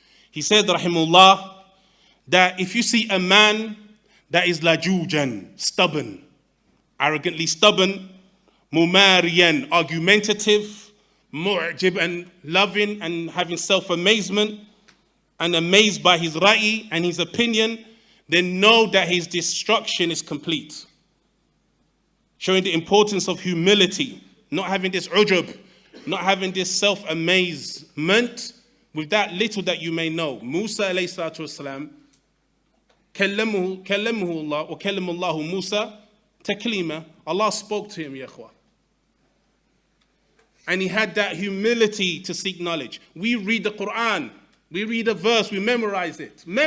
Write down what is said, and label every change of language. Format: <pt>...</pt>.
<en>He said rahimahullah that if you see a man that is lajujan, stubborn, arrogantly stubborn, mumariyan, argumentative, mu'jib, and loving and having self-amazement and amazed by his ra'i and his opinion, then know that his destruction is complete. Showing the importance of humility, not having this ujub, not having this self-amazement with that little that you may know.</en> <ar>Musa alayhi salatu wasalam, كلمه الله وكلم الله موسى تكليما.</ar> <en>Allah spoke to him, ya ikhwa. And he had that humility to seek knowledge. We read the Quran, we read a verse, we memorize it.</en>